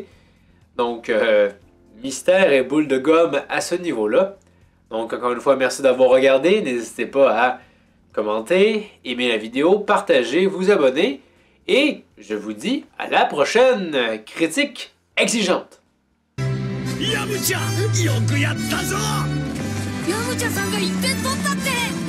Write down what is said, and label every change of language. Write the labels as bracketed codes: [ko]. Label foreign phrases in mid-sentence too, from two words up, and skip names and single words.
[fr] Donc mystère et boule de gomme à ce niveau-là. Donc encore une fois, merci d'avoir regardé. N'hésitez pas à commenter, aimer la vidéo, partager, vous abonner. Et je vous dis à la prochaine critique exigeante. [ja] Yamcha, よくやったぞ。ヤムチャさんが1点取ったって。